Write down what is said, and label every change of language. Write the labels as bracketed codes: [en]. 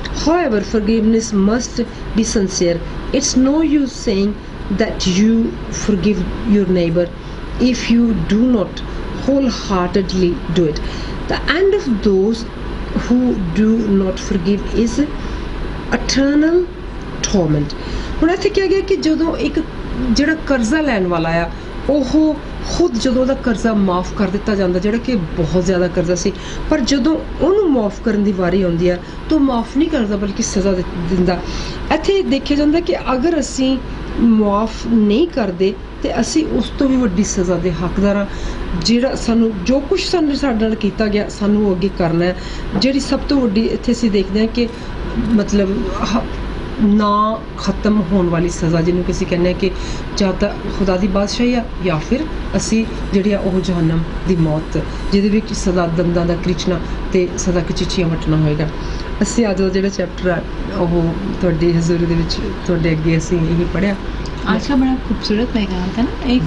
[en] However, forgiveness must be sincere. It's no use saying that you forgive your neighbor if you do not wholeheartedly do it. The end of those who do not forgive is eternal torment. [pa] ਹੁਣ ਇੱਥੇ ਕਿਹਾ ਗਿਆ ਕਿ ਜਦੋਂ ਇੱਕ ਜਿਹੜਾ ਕਰਜ਼ਾ ਲੈਣ ਵਾਲਾ ਆ ਉਹ ਖੁਦ ਜਦੋਂ ਉਹਦਾ ਕਰਜ਼ਾ ਮਾਫ ਕਰ ਦਿੱਤਾ ਜਾਂਦਾ, ਜਿਹੜਾ ਕਿ ਬਹੁਤ ਜ਼ਿਆਦਾ ਕਰਜ਼ਾ ਸੀ, ਪਰ ਜਦੋਂ ਉਹਨੂੰ ਮਾਫ ਕਰਨ ਦੀ ਵਾਰੀ ਆਉਂਦੀ ਆ ਤਾਂ ਮਾਫ ਨਹੀਂ ਕਰਦਾ ਬਲਕਿ ਸਜ਼ਾ ਦਿੰਦਾ। ਇੱਥੇ ਦੇਖਿਆ ਜਾਂਦਾ ਕਿ ਅਗਰ ਅਸੀਂ ਮਾਫ ਨਹੀਂ ਕਰਦੇ ਤੇ ਅਸੀਂ ਉਸ ਤੋਂ ਵੀ ਵੱਡੀ ਸਜ਼ਾ ਦੇ ਹੱਕਦਾਰ ਹਾਂ। ਜਿਹੜਾ ਸਾਨੂੰ ਜੋ ਕੁਝ ਸਾਡੇ ਨਾਲ ਕੀਤਾ ਗਿਆ ਸਾਨੂੰ ਉਹ ਅੱਗੇ ਕਰਨਾ ਹੈ। ਜਿਹੜੀ ਸਭ ਤੋਂ ਵੱਡੀ ਇੱਥੇ ਅਸੀਂ ਦੇਖਦੇ ਹਾਂ ਕਿ ਮਤਲਬ ਨਾ ਖਤਮ ਹੋਣ ਵਾਲੀ ਸਜ਼ਾ, ਜਿਹਨੂੰ ਕਿ ਅਸੀਂ ਕਹਿੰਦੇ ਹਾਂ ਕਿ ਜਾਂ ਤਾਂ ਖੁਦਾ ਦੀ ਬਾਦਸ਼ਾਹੀ ਆ ਜਾਂ ਫਿਰ ਅਸੀਂ ਜਿਹੜੀ ਆ ਉਹ ਜਹੰਨਮ ਦੀ ਮੌਤ, ਜਿਹਦੇ ਵਿੱਚ ਸਦਾ ਦੰਦਾਂ ਦਾ ਕ੍ਰਿਚਣਾ ਤੇ ਸਦਾ ਚੀਚੀਆਂ ਵੱਟਣਾ ਹੋਏਗਾ। ਅਸੀਂ ਅੱਜ ਦਾ ਜਿਹੜਾ ਚੈਪਟਰ ਆ ਉਹ ਤੁਹਾਡੀ ਹਜ਼ੂਰੀ ਦੇ ਵਿੱਚ ਤੁਹਾਡੇ ਅੱਗੇ ਅਸੀਂ ਇਹ ਪੜ੍ਹਿਆ। [hi] आज का बड़ा खूबसूरत पैगाम था ना, एक